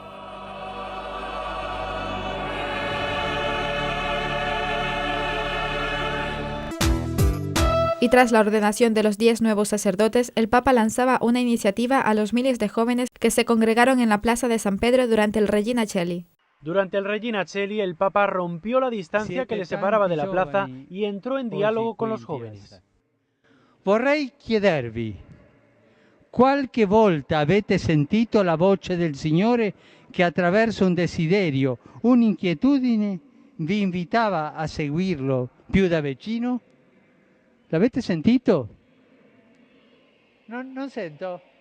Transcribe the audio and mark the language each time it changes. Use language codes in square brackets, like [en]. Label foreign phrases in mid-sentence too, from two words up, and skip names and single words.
[es] Y tras la ordenación de los 10 nuevos sacerdotes, el Papa lanzaba una iniciativa a los miles de jóvenes que se congregaron en la Plaza de San Pedro durante el Regina Coeli. Durante el Regina Coeli, el Papa rompió la distancia que le separaba de la plaza y entró en diálogo con los jóvenes. [it] Vorrei chiedervi, qualche volta avete sentito la voce del Signore che attraverso un desiderio, un'inquietudine, vi invitava a seguirlo più da vicino? L'avete sentito? Non sento.